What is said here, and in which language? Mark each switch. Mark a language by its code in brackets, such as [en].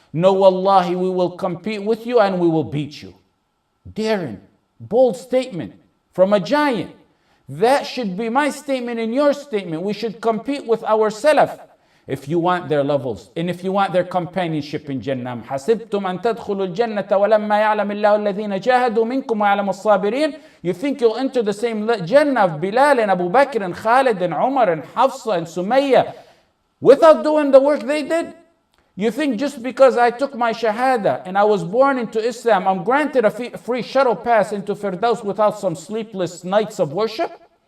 [en] No, wallahi, we will compete with you and we will beat you. Daring, bold statement from a giant. That should be my statement and your statement. We should compete with our Salaf. if you want their levels and if you want their companionship in Jannah. [ar] حسبتم أن تدخلوا الجنة ولما يعلم الله الذين جاهدوا منكم ويعلم الصابرين. [en] You think you'll enter the same Jannah of Bilal and Abu Bakr and Khalid and Umar and Hafsa and Sumayya without doing the work they did? You think just because I took my shahada and I was born into Islam, I'm granted a free shuttle pass into Firdaus without some sleepless nights of worship?